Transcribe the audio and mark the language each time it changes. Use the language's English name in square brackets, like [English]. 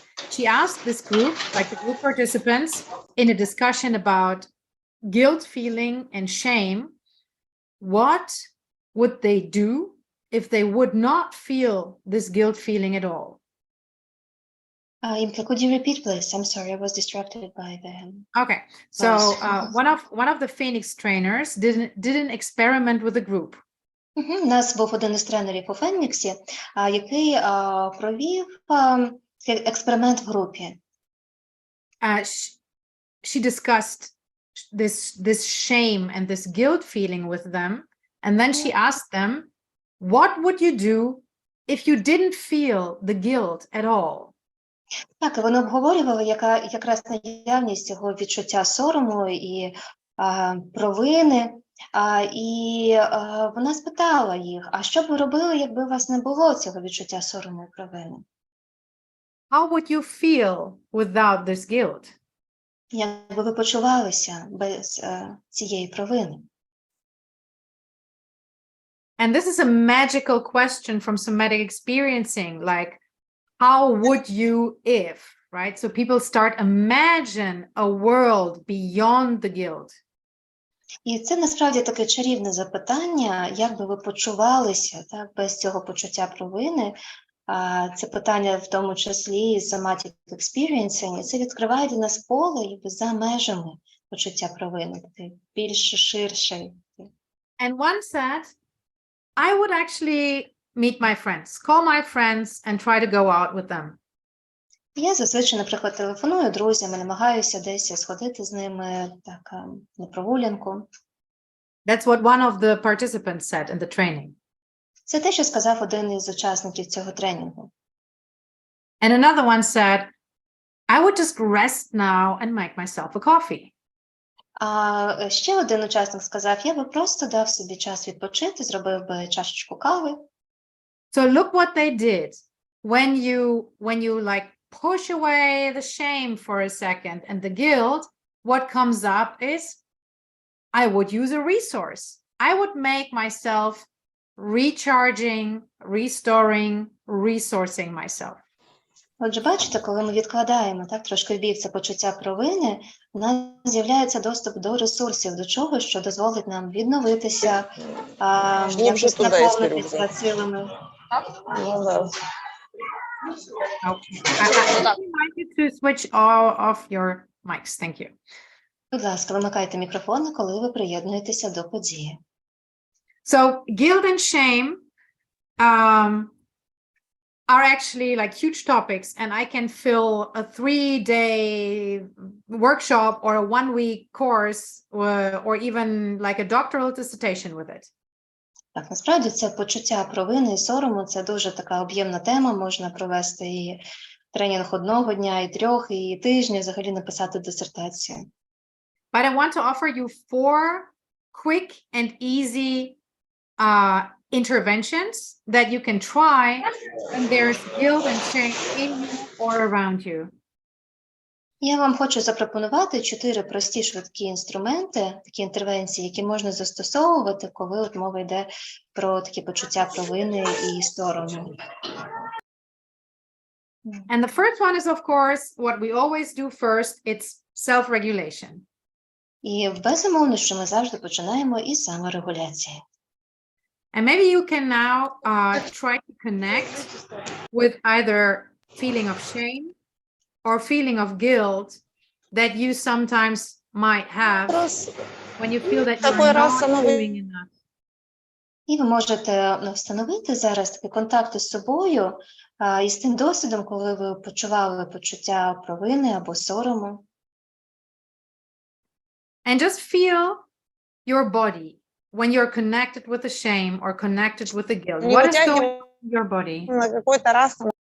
[English] She asked this group, like the group participants, in a discussion about guilt feeling and shame, what would they do if they would not feel this guilt feeling at all? Imke, could you repeat, please? I'm sorry, I was distracted by the... Okay, so one of the Phoenix trainers did an experiment with a group. [Ukrainian] У нас був один із тренерів у Феніксі, який провів експеримент в групі. [English] She discussed this shame and this guilt feeling with them, and then she asked them, what would you do if you didn't feel the guilt at all? [Ukrainian] Так, і вони обговорювали якраз наявність цього відчуття сорому і провини. І вона спитала їх, а що б ви робили, якби у вас не було цього відчуття сорому і провини? [English] How would you feel without this guilt? [Ukrainian] Як би ви почувалися без цієї провини? [English] And this is a magical question from somatic experiencing, like, how would you if, right? So people start imagine a world beyond the guilt. [Ukrainian] І це насправді таке чарівне запитання, як би ви почувалися, так, без цього почуття провини. Це питання в тому числі і somatic experiencing, і це відкриває для нас поле якби за межами почуття провини, таке більш ширше. [English] And one said, I would actually meet my friends, call my friends and try to go out with them. [Ukrainian] Я зазвичай, наприклад, телефоную друзям і намагаюся десь сходити з ними так, на прогулянку. [English] That's what one of the participants said in the training. [Ukrainian] Це те, що сказав один із учасників цього тренінгу. [English] And another one said, I would just rest now and make myself a coffee. [Ukrainian] А ще один учасник сказав, я би просто дав собі час відпочити, зробив би чашечку кави. [English] So look what they did. When you like push away the shame for a second and the guilt, what comes up is, I would use a resource. I would make myself recharging, restoring, resourcing myself. [Ukrainian] Отже, бачите, коли ми відкладаємо так трошки в бік це почуття провини, у нас з'являється доступ до ресурсів, до чого, що дозволить нам відновитися, якось наповнитися силами. [English] Okay. I invite you to switch off your mics. Thank you. [Ukrainian] Будь ласка, вимикайте мікрофони, коли ви приєднуєтеся до події. [English] So guilt and shame are actually like huge topics, and I can fill a 3-day workshop or a 1-week course or even like a doctoral dissertation with it. [Ukrainian] Так, насправді це почуття провини і сорому, це дуже така об'ємна тема, можна провести і тренінг одного дня, і 3, і тижня, взагалі написати дисертацію. [English] But I want to offer you 4 quick and easy interventions that you can try when there's guilt and shame in you or around you. [Ukrainian] Я вам хочу запропонувати 4 прості швидкі інструменти, такі інтервенції, які можна застосовувати, коли от мова йде про такі почуття провини і сорому. [English] And the first one is, of course, what we always do first, it's self-regulation. [Ukrainian] І безумовно, що ми завжди починаємо із саморегуляції. [English] And maybe you can now try to connect with either feeling of shame or feeling of guilt that you sometimes might have when you feel that you're not doing enough. [Ukrainian] І ви можете встановити зараз такий контакт із собою і з тим досвідом, коли ви почували почуття провини або сорому. [English] And just feel your body when you're connected with the shame or connected with the guilt. What is going on in your body?